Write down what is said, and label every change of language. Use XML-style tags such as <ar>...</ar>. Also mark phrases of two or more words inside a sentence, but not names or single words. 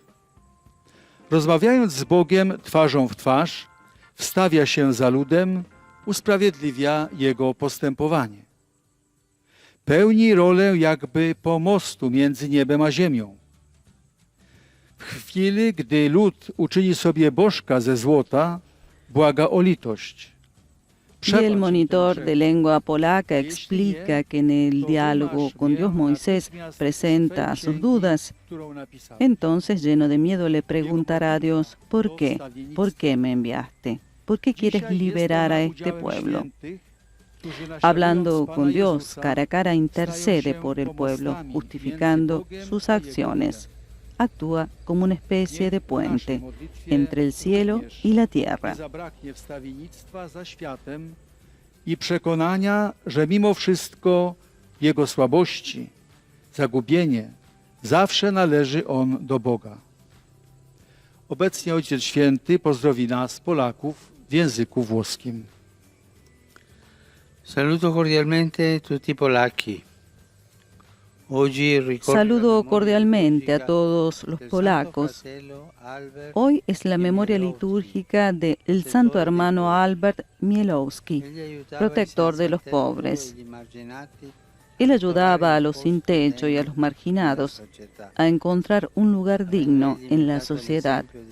<pl>Rozmawiając z Bogiem twarzą w twarz, wstawia się za ludem, usprawiedliwia jego postępowanie. Pełni rolę jakby pomostu między niebem a ziemią. W chwili, gdy lud uczyni sobie bożka ze złota, błaga o litość.</pl> <es>Y el monitor de lengua polaca explica que en el diálogo con Dios Moisés presenta sus dudas. Entonces, lleno de miedo, le preguntará a Dios, ¿por qué? ¿Por qué me enviaste? ¿Por qué quieres liberar a este pueblo? Hablando con Dios cara a cara, intercede por el pueblo, justificando sus acciones. Actúa como una especie de puente entre el cielo y la tierra.</es> <pl>I przekonania, że mimo wszystko jego słabości, zagubienie, zawsze należy on do Boga. Obecnie Ojciec Święty pozdrowi nas, Polaków, w języku włoskim.</pl> <it>Saluto cordialmente tutti polacchi.</it> <es>Saludo cordialmente a todos los polacos. Hoy es la memoria litúrgica del santo hermano Albert Mielowski, protector de los pobres. Él ayudaba a los sin techo y a los marginados a encontrar un lugar digno en la sociedad.</es>